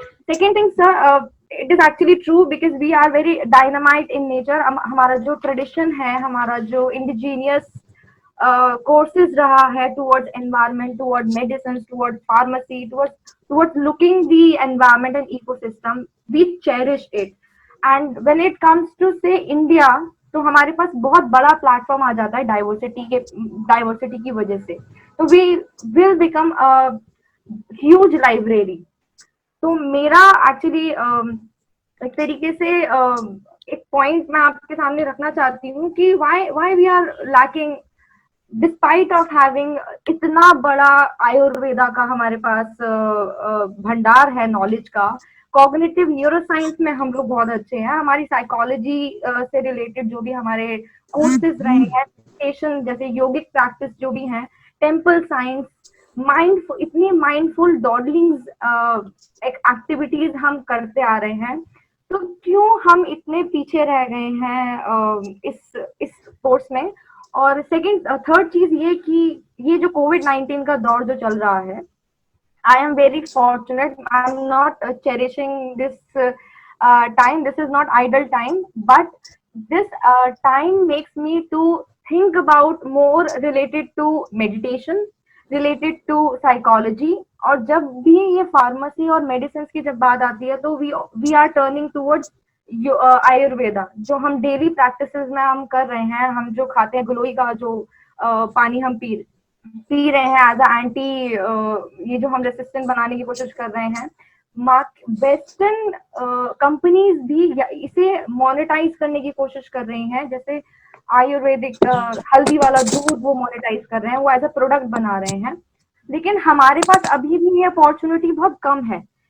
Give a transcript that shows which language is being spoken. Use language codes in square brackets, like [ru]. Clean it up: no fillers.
[en] Second thing, sir, it is actually true because we are very dynamite in nature. [hi] हमारा जो tradition है, हमारा जो indigenous courses रहा है [en] towards environment, towards medicines, towards pharmacy, towards looking the environment and ecosystem, we cherish it. And when it comes to say India, [hi] तो हमारे पास बहुत बड़ा प्लेटफॉर्म आ जाता है डाइवर्सिटी की वजह से. [en] तो we will become a huge library. [hi] तो मेरा एक्चुअली एक तरीके से एक पॉइंट मैं आपके सामने रखना चाहती हूँ कि [en] why we are lacking despite of having [hi] इतना बड़ा आयुर्वेदा का हमारे पास भंडार है नॉलेज का. कॉग्निटिव न्यूरोसाइंस में हम लोग बहुत अच्छे हैं. हमारी साइकोलॉजी से रिलेटेड जो भी हमारे कोर्सेज रहे हैं, मेडिटेशन जैसे योगिक प्रैक्टिस जो भी हैं, टेम्पल साइंस, इतनी माइंडफुल डॉडलिंग्स एक्टिविटीज हम करते आ रहे हैं, तो क्यों हम इतने पीछे रह गए हैं इस कोर्स में. और थर्ड चीज ये कि ये जो कोविड-19 का दौर जो चल रहा है, [en] I am very fortunate. I am not cherishing this time. This is not idle time, but this time makes me to think about more related to meditation, related to psychology. [hi] और जब भी ये फार्मेसी और medicine की जब बात आती है, तो [en] we are turning towards [hi] Ayurveda, जो हम डेली प्रैक्टिसेस में हम कर रहे हैं. हम जो खाते हैं, गिलोय का जो पानी हम सी रहे हैं एज अ एंटी, ये जो हम रेसिस्टेंट बनाने की कोशिश कर रहे हैं, वेस्टर्न कंपनीज भी इसे मोनेटाइज करने की कोशिश कर रही हैं, जैसे आयुर्वेदिक हल्दी वाला दूध वो मोनेटाइज कर रहे हैं, वो एज अ प्रोडक्ट बना रहे हैं, लेकिन हमारे पास अभी भी ये अपॉर्चुनिटी बहुत कम है।